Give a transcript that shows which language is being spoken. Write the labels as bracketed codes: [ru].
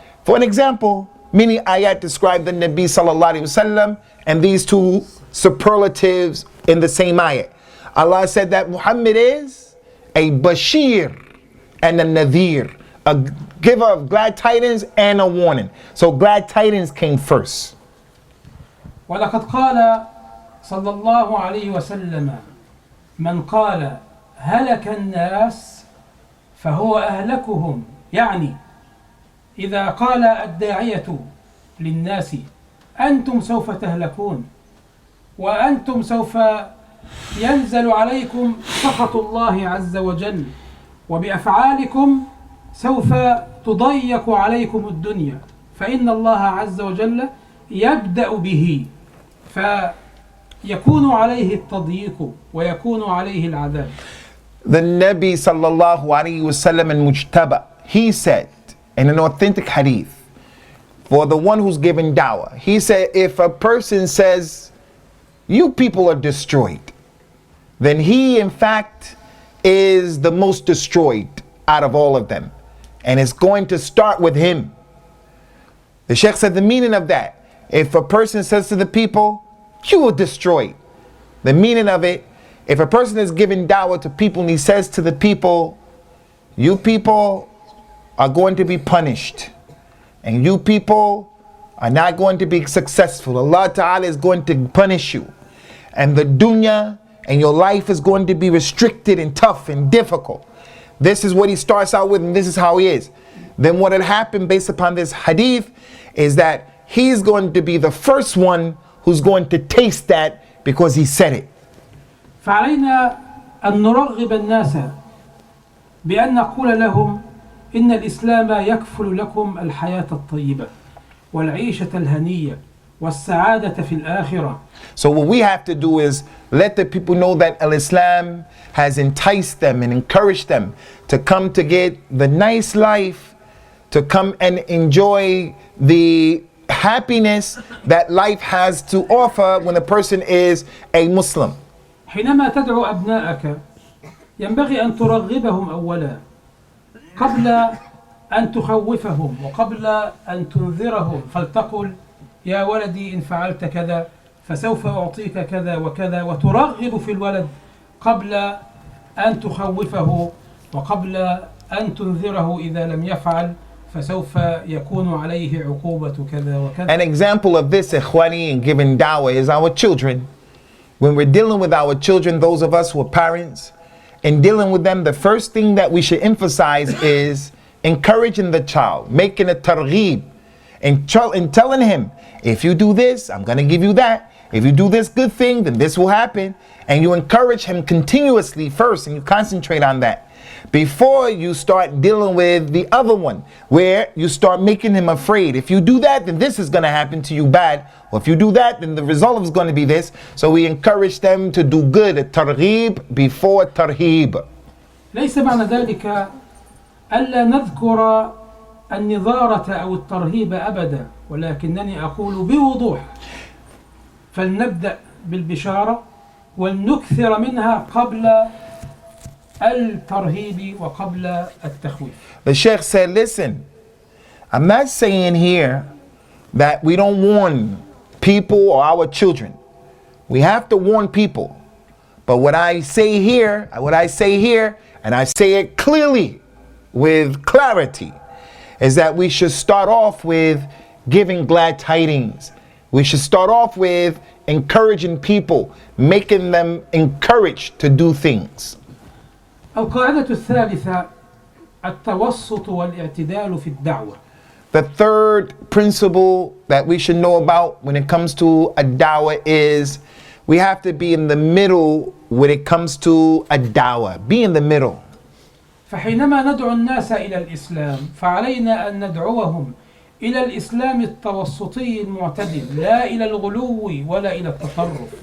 [en] For an example, many ayat describe the Nabi sallallahu alaihi wasallam and these two superlatives in the same ayat. Allah said that Muhammad is a bashir and a nadhir, a giver of glad tidings and a warning. So glad tidings came first. [ar] ولقد قال صلى الله عليه وسلم من قال هلك الناس فهو أهلكهم، يعني إذا قال الداعية للناس أنتم سوف تهلكون وأنتم سوف ينزل عليكم سخط الله عز وجل، وبأفعالكم سوف تضيق عليكم الدنيا، فإن الله عز وجل يبدأ به فيكون عليه التضييق ويكون عليه العذاب. [en] The Nabi sallallahu alayhi wasallam in Mujtaba, he said in an authentic hadith, for the one who's given dawah, he said, if a person says, you people are destroyed, then he in fact is the most destroyed out of all of them. And it's going to start with him. The Sheikh said the meaning of that, if a person says to the people, you are destroyed, the meaning of it, if a person is giving dawah to people and he says to the people, you people are going to be punished, and you people are not going to be successful. Allah Ta'ala is going to punish you, and the dunya and your life is going to be restricted and tough and difficult. This is what he starts out with, and this is how he is. Then what had happened based upon this hadith is that he's going to be the first one who's going to taste that because he said it. [ar] فعلينا أن نرغب الناس بأن نقول لهم إن الإسلام يكفل لكم الحياة الطيبة والعيشة الهنية والسعادة في الآخرة. [en] So what we have to do is let the people know that Islam has enticed them and encouraged them to come to get the nice life, to come and enjoy the happiness that life has to offer when a person is a Muslim. [ar] حينما تدعو أبنائك ينبغي أن ترغبهم أولا قبل أن تخوفهم وقبل أن تنذرهم، فلتقل يا ولدي إن فعلت كذا فسوف أعطيك كذا وكذا، وترغب في الولد قبل أن تخوفه وقبل أن تنذره إذا لم يفعل فسوف يكون عليه عقوبة كذا وكذا. [en] An example of this, ikhwani, in giving dawah is our children. When we're dealing with our children, those of us who are parents, in dealing with them, the first thing that we should emphasize is encouraging the child, making a targheeb, and telling him, if you do this, I'm going to give you that. If you do this good thing, then this will happen. And you encourage him continuously first, and you concentrate on that before you start dealing with the other one, where you start making him afraid. If you do that, then this is going to happen to you bad. Or if you do that, then the result is going to be this. So we encourage them to do good, targhib before tarhib. [ar] ليس معنى ذلك ألا نذكر النظارة أو الترهيب أبدا، ولكنني أقول بوضوح فلنبدأ بالبشارة ولنكثر منها قبل الترهيب وقبل التخويف. [en] The Sheikh said, listen, I'm not saying here that we don't warn people or our children. We have to warn people. But what I say here, and I say it clearly with clarity, is that we should start off with giving glad tidings. We should start off with encouraging people, making them encouraged to do things. [ar] القاعدة الثالثة التوسط والاعتدال في الدعوة. [en] The third principle that we should know about when it comes to a dawah is we have to be in the middle when it comes to a dawah. Be in the middle. [ar] فحينما ندعو الناس إلى الإسلام فعلينا أن ندعوهم إلى الإسلام التوسطي المعتدل، لا إلى الغلو ولا إلى التطرف.